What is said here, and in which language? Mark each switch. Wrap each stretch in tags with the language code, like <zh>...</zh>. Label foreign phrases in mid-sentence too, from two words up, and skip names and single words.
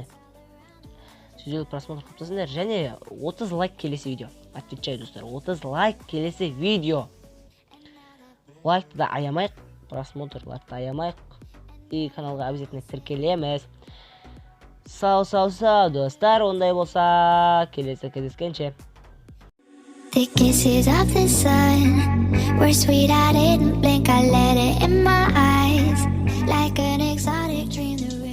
<kk>150 просмотр қылып тастаңдар, және 30 лайк келесі видео. Отвечаю, достар, 30 лайк келесі видео. Лайкты да аямайық, просмотрларды аямайық. И каналға обязательно тіркелеміз. Сау, достар, ондай болса, келесі кездескенше.</kk> <en>The kisses of the sun were sweet, I didn't blink, I let it in my eyes like an exotic dream.</en>